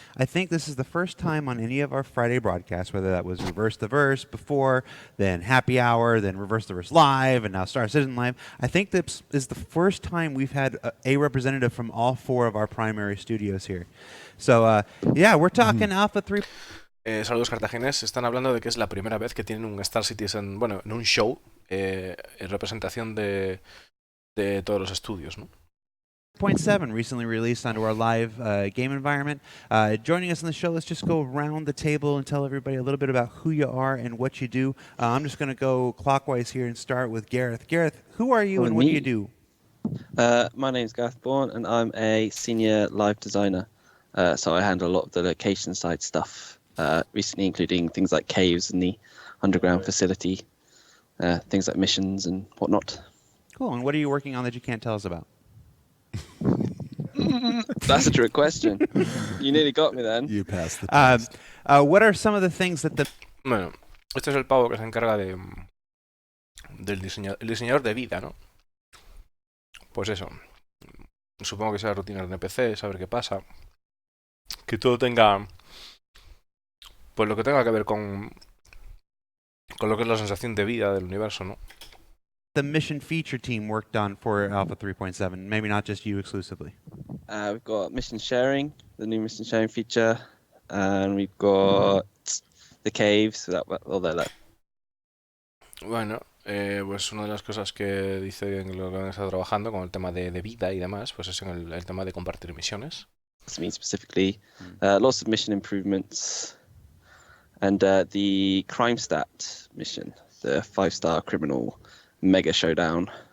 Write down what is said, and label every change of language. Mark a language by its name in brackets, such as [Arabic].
[English] I think this is the first time on any of our Friday broadcasts, whether that was Reverse the Verse before, then Happy Hour, then Reverse the Verse Live, and now Star Citizen Live. I think this is the first time we've had a representative from all four of our primary studios here. So, yeah, we're talking Alpha 3. [Spanish] Saludos cartaginés. Están hablando de que es la primera vez que tienen un Star Citizen, bueno, en un show, en representación de todos los estudios, ¿no? [English] 0.7 recently released onto our live game environment. Joining us on the show, let's just go around the table and tell everybody a little bit about who you are and what you do. I'm just going to go clockwise here and start with Gareth. Gareth, who are you and what do you do? My name's Gareth Bourne, and I'm a senior live designer. So I handle a lot of the location side stuff, recently including things like caves and the underground facility, things like missions and whatnot. Cool. And what are you working on that you can't tell us about? That's a trick question. You nearly got me then. You passed the test. What are some of the things that the... [Spanish] Bueno, este es el pavo que se encarga del diseñador de vida, ¿no? Pues eso. Supongo que sea rutinas de NPC, saber qué pasa. Que todo tenga, pues lo que tenga que ver con lo que es la sensación de vida del universo, ¿no? [English] The mission feature team worked on for Alpha 3.7, maybe not just you exclusively. We've got mission sharing, the new mission sharing feature, and we've got the caves. So that. [Spanish] Bueno, pues una de las cosas que dice en lo que han estado trabajando con el tema de vida y demás, pues es en el tema de compartir misiones. [English] This means specifically lots of mission improvements, and the crime stat mission, the 5-star criminal mega showdown.